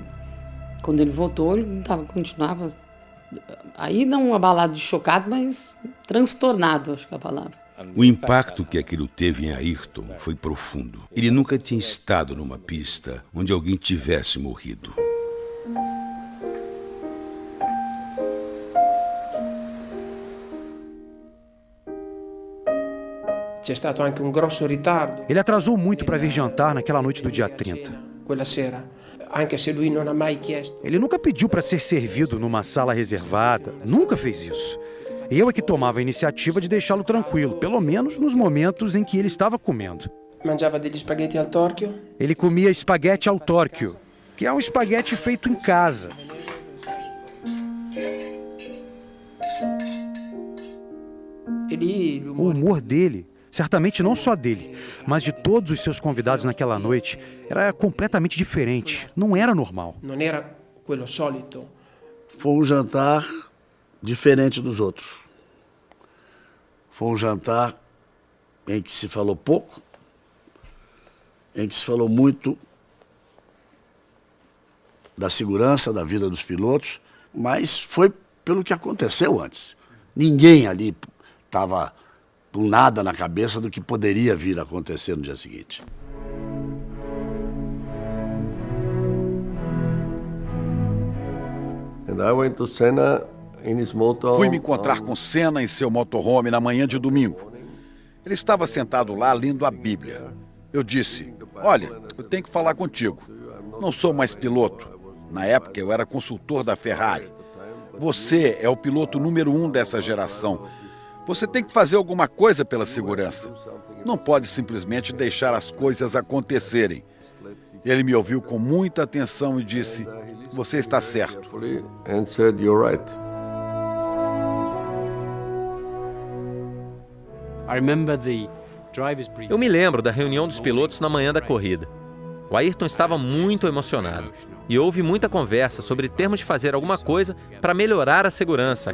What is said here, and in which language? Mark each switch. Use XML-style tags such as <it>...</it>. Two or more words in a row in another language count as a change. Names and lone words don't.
<pt>Quando ele voltou, ele continuava aí não abalado de chocado, mas transtornado, acho que é a palavra. O impacto que aquilo teve em Ayrton foi profundo. Ele nunca tinha estado numa pista onde alguém tivesse morrido.</pt> <it>C'è stato anche un grosso ritardo.</it> <pt>Ele atrasou muito para vir jantar naquela noite do dia 30.</pt> <it>Quella sera, anche se lui non ha mai chiesto.</it> <pt>Ele nunca pediu para ser servido numa sala reservada, nunca fez isso. Eu é que tomava a iniciativa de deixá-lo tranquilo, pelo menos nos momentos em que ele estava comendo.</pt> <it>Mangiava degli spaghetti al torchio?</it> <pt>Ele comia espaguete</pt> <it>al torchio,</it> <pt>que é um espaguete feito em casa. O humor dele, certamente não só dele, mas de todos os seus convidados naquela noite, era completamente diferente. Não era normal. Não era</pt> <it>quello solito.</it> <pt>Foi um jantar diferente dos outros. Foi um jantar em que se falou pouco, em que se falou muito da segurança da vida dos pilotos, mas foi pelo que aconteceu antes. Ninguém ali estava com nada na cabeça do que poderia vir a acontecer no dia seguinte.</pt> <en>And I went to Senna in his motor.</en> <pt>Fui me encontrar com Senna em seu motorhome na manhã de domingo. Ele estava sentado lá lendo a Bíblia. Eu disse, olha, eu tenho que falar contigo. Não sou mais piloto. Na época eu era consultor da Ferrari. Você é o piloto número 1 dessa geração. Você tem que fazer alguma coisa pela segurança. Não pode simplesmente deixar as coisas acontecerem. Ele me ouviu com muita atenção e disse, você está certo.</pt> <en>And said, you're right.</en> <pt>Eu me lembro da reunião dos pilotos na manhã da corrida. O Ayrton estava muito emocionado e houve muita conversa sobre termos de fazer alguma coisa para melhorar a segurança.</pt>